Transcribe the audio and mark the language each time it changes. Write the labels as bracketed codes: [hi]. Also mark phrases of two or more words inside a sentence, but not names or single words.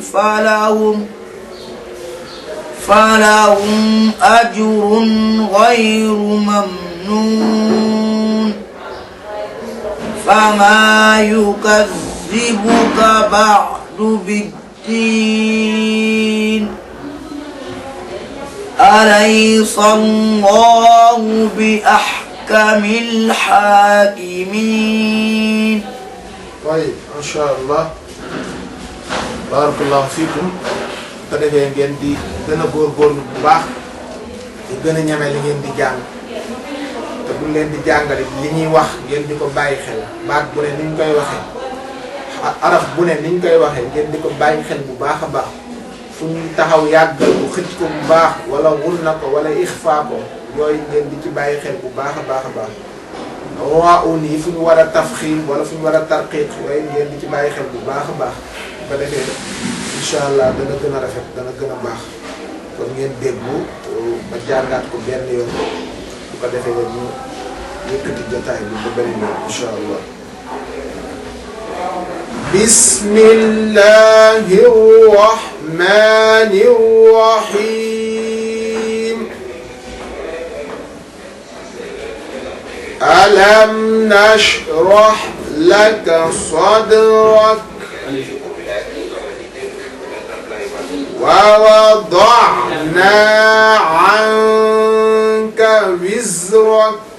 [ar] فلهم أجر غير ممنون فما يكذبك بعد بالدين أليس الله بأحكم الحاكمين. طيب ما شاء الله بارك الله فيكم. [wo] ko defee ngeen di gën a góorgóorlu bu baax di gën a ñeme li ngeen di jàng te bu leen di jàngale li ñuy wax ngeen di ko bàyyi xel baat bu ne ni ñu koy waxee araf bu ne ni ñu koy waxee ngeen di ko bàyyi xel bu baax a baax fu ñu taxaw yàggal ko xëcc ko bu baax wala wun na ko wala ixfaa ko yooyu ngeen di ci bàyyi xel bu baax a baax a baax waa un yi fu ñu war a tafxiim wala fu ñu war a tarqiq yooyu ngeen di ci bàyyi xel bu baax a baax bu ko defee [ar] إن شاء الله [wo] dana gën a rafet dana gën a baax kon ngeen déglu ba jàngaat ko benn yoon bu ko defee ñu yëkkati jotaay bi ba benn yoon [ar] إن شاء الله. بسم الله الرحمن الرحيم. ألم نشرح لك صدرك ووضعنا عنك وزرك